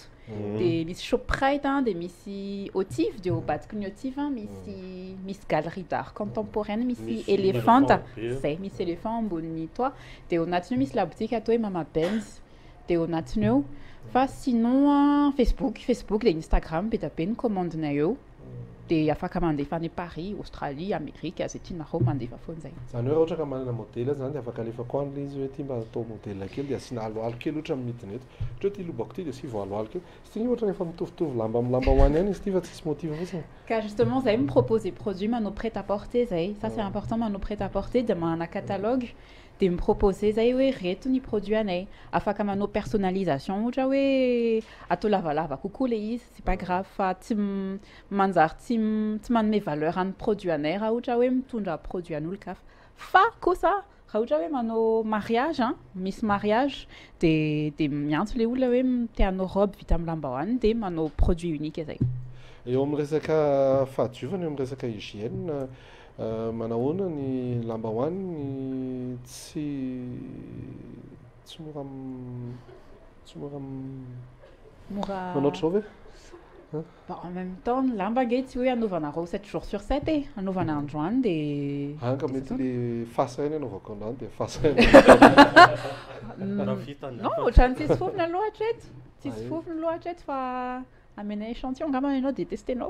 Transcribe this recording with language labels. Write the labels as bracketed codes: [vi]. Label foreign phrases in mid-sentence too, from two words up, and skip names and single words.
[mg] dia misy Shoprite dia misy Otif dia Obatiky ny Otif misy [fr] galerie d'art contemporaine [mg] misy éléphante zay misy éléphant ambony toa dia ao anatiny eo misy [fr] la boutique [mg] atao hoe Mama Benz dia ao anatiny eo fa sinon Facebook dia Instagram be da be ny commandinay eo dia afaka mandefa any Paris, Australie, Amérique, azay tianareo mandefa foana zay. Zany hoe ohatra ka manana modèle zany dia afaka alefako an'le izy hoe ty mba atao modèle kely dia asiana aloalo kely ohatra midiny eto. Ohatra ty lobako ty dia asivy aloalo kely. Sy ty ohatra efa mitovitovy lamba amin'ny lamba hoany ihany izy ty fa tsisy motif fotsiny. [fr] Car justement zay propose produits manao prêt-à-porter zay. Ça c'est important [mg] manao prêt-à-porter dia manana catalogue dia miproposer zay hoe reto ny produit anay afaka manao personnalisation ohatra hoe atao lavalava kokoa le izy [fr] c'est pas grave [mg] fa tsy manjary tsy manome valeur an'ny produit anay raha ohatra hoe mitondra produit an'olon-kafa fa kosa raha ohatra hoe manao mariage misy mariage dia miantso le olona hoe tianao robe vita amin'ny lambahoany dia manao [fr] produit unique [mg] zay. Eo amin'ny resaka fahadiovana eo amin'ny resaka hygiène manahoana ny lambahoany tsy mora manaotra zao ve [fr] en même temps [mg] ny lamba nge tsy hoe anaovanareo [fr] 7 jours sur 7 [mg] anaovana androany dia anka mety le fasa eny anaovako androany dia fasa non ohatrany tsisy fofona loatra eto tsisy fofona loatra eto fa amenay échantillon ngamba ianao détestenao